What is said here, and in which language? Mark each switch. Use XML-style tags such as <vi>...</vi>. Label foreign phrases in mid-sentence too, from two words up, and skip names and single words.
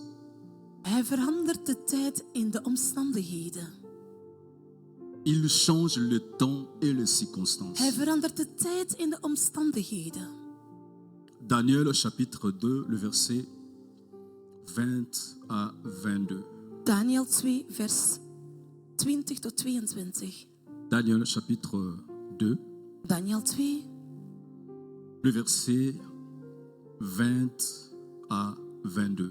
<nl>Hij verandert de tijd in de omstandigheden.</nl> <fr>Il change le temps et les circonstances.</fr> <nl>Hij verandert de tijd in de omstandigheden.</nl> <fr>Daniel chapitre 2, le verset 20 à 22.</fr> <nl>Daniel 2, vers 20 tot 22.</nl> <fr>Daniel chapitre 2,</fr> <nl>Daniel 2,</nl> <fr>le verset 20 à 22.</fr>